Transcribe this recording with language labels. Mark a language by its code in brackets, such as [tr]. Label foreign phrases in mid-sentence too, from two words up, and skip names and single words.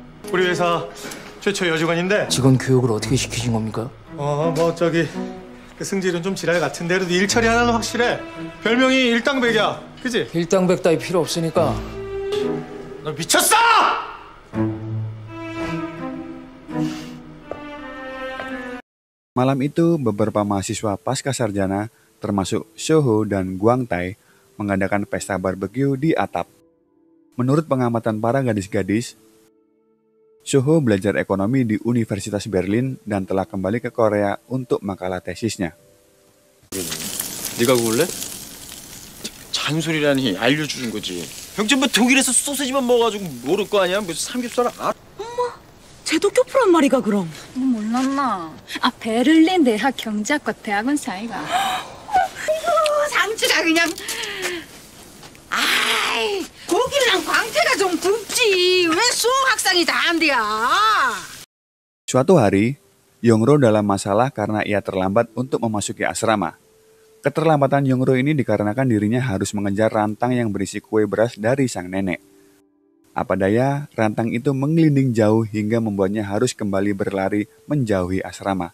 [ko] 우리 회사 최초 여직원인데. 직원 교육을 어떻게 시키신 겁니까? 그 승질은 좀 지랄 같은데 그래도 일 처리 하나는 확실해. 별명이 일당백이야. 그지? 일당백 따위 필요 없으니까. 너 미쳤어! [id] Malam itu, beberapa mahasiswa pasca sarjana, termasuk Soho dan Guang Tai, mengadakan pesta barbeque di atap. Menurut pengamatan para gadis-gadis, Soho belajar ekonomi di Universitas Berlin dan telah kembali ke Korea untuk makalah tesisnya. [ko] 네가 구울래? 잔소리라니 알려주는 거지. 형님 뭐 독일에서 소세지만 먹어가지고 모를 거 아니야? 뭐 삼겹살 쟤도 교포란 말이가 그럼. 몰랐나? 베를린 대학 경제학과 대학원 사이가. 상추가 그냥. 아이, 고기랑 광태가 좀 굵지. 왜 수학상이 다 안 돼야? [id] Suatu hari, Yongro dalam masalah karena ia terlambat untuk memasuki asrama. Keterlambatan Yongro ini dikarenakan dirinya harus mengejar rantang yang berisi kue beras dari sang nenek. Apa daya, rantang itu menggelinding jauh hingga membuatnya harus kembali berlari menjauhi asrama.